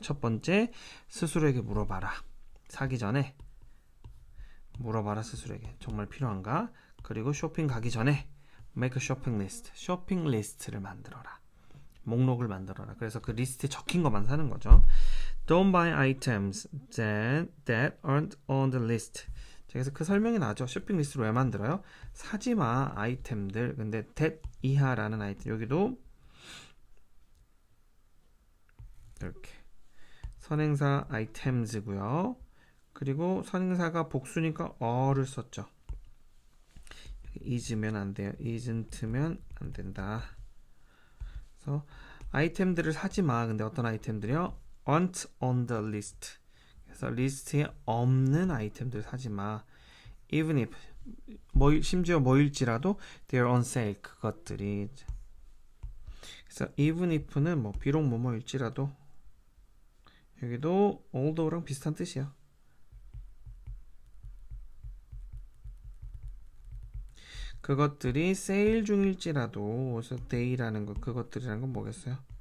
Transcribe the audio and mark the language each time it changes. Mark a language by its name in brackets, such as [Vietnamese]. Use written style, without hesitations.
[Korean] 첫 번째, 스스로에게 물어봐라. 사기 전에 물어봐라 스스로에게 정말 필요한가? 그리고 쇼핑 가기 전에 [English] make a shopping list, [Korean] 쇼핑 리스트를 만들어라. 목록을 만들어라. 그래서 그 리스트에 적힌 것만 사는 거죠. [English] Don't buy items that aren't on the list. [Korean] 그래서 그 설명이 나죠. 쇼핑 리스트를 왜 만들어요? 사지마 아이템들. 근데 that 이하라는 아이템 여기도 이렇게 선행사 items고요. 그리고 선행사가 복수니까 어를 썼죠. is면 안 돼요. isn't면 안 된다. 그래서 아이템들을 사지 마. 근데 어떤 아이템들이요? [English] aren't on the list. [Korean] 그래서 리스트에 없는 아이템들 사지 마. [English] even if [Korean] 심지어 뭐일지라도 [English] they're on sale. [Korean] 그것들이. 그래서 even if는 뭐 비록 뭐뭐일지라도 여기도 although랑 비슷한 뜻이에요. 그것들이 세일 중일지라도 그래서 day라는 거 그것들이라는 건 뭐겠어요?